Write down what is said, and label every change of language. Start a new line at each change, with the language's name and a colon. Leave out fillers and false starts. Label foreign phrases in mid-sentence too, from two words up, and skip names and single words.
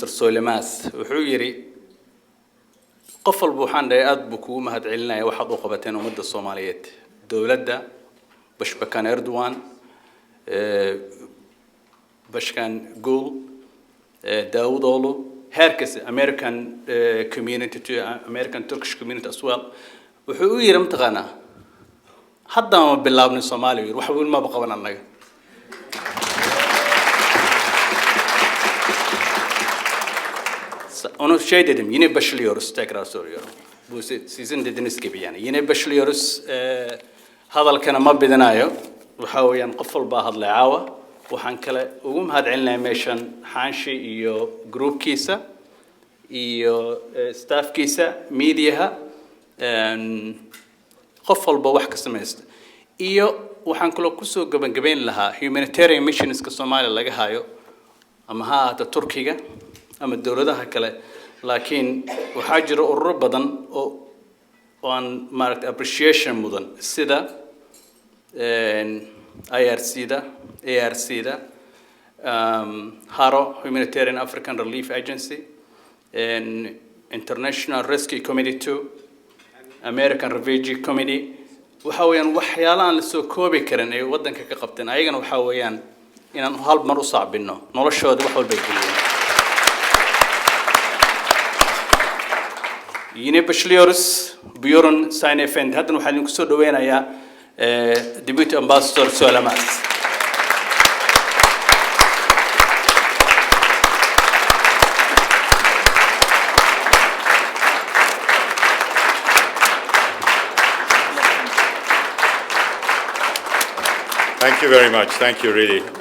Somali: Solimas wuxuu yiri qof walba waxaan dhahay aad buu kugu mahad celinaya waxaad u qabateen ummadda Soomaaliyeed dawladda Başbakan Erdoğan
Turkish: Başkan Gül Davutoğlu herkes
English: American community to American Turkish community as well
Somali: wuxuu yiri mataqaana hadda ma bilaabnay Soomaaliya wax weyn ma qaban annaga
Turkish: onu şey dedim yine başlıyoruz tekrar soruyorum. Bu sizin dediğiniz gibi yani yine başlıyoruz
Somali: hadalkana ma bidanayo waxa weeyaan qof walba hadlay caawa waxaan kale ugu mahad celinaa meeshan xaanshi iyo groupkiisa iyo staffkiisa mediaha qof walba wax ka sameeyay iyo waxaan kale ku soo gabagabeyn lahaa
English: humanitarian missionska
Somali: Soomaaliya laga hayo ama ha Turkiga ama dawladaha kale laakiin waxa jira ururo badan oo aan maaragtay appreciation mudan sida IRC-da ARC-da HARO Humanitarian African Relief Agency International Rescue Committee 2 American Refugee Committee waxa weeyaan waxyaalaha la soo koobi karin ay wadanka ka qabteen ayagana waxa weeyaan inaan hal mar u saabino noloshooda wax walba geliyeen
Turkish: Yine başlıyoruz. Buyurun Sayın Efendi.
Somali: Hatta waxaan ku soo dhaweynayaa
English: Deputy Ambassador
Somali: Sulayman.
English: Thank you very much. Thank you, really.